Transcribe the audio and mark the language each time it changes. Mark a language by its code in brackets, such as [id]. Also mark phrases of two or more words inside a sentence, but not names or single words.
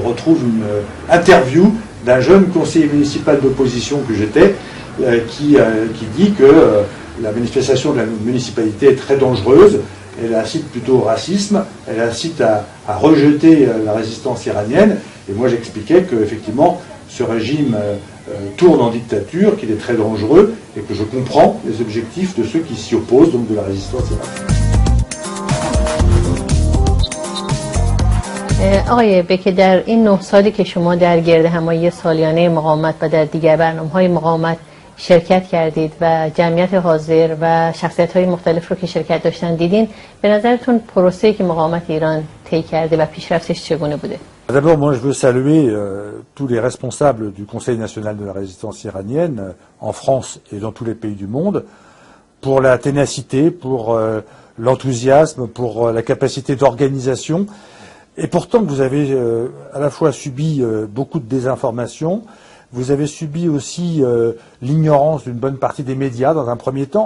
[fr] retrouve une interview d'un jeune conseiller municipal d'opposition que j'étais, qui dit que la manifestation de la municipalité est très dangereuse, elle incite plutôt au racisme, elle incite à rejeter la résistance iranienne, et moi j'expliquais qu'effectivement ce régime tourne en dictature, qu'il est très dangereux et que je comprends les objectifs de ceux qui s'y opposent, donc de la résistance iranienne. [fa] آقای بکی در این 9 سالی که شما در گرد همایی سالیانه مقاومت و در دیگر برنامه‌های مقاومت شرکت کردید و جمعیت حاضر و شخصیت‌های مختلف رو که شرکت داشتن دیدین، به نظرتون پروسه‌ای که مقاومت ایران طی کرده و پیشرفتش چگونه بوده؟ [fr] D'abord, moi je veux saluer tous les responsables du Conseil national de la résistance iranienne en France et dans tous les pays du monde pour la ténacité, pour l'enthousiasme, pour la capacité d'organisation. Et pourtant, vous avez à la fois subi beaucoup de désinformation, vous avez subi aussi l'ignorance d'une bonne partie des médias dans un premier temps.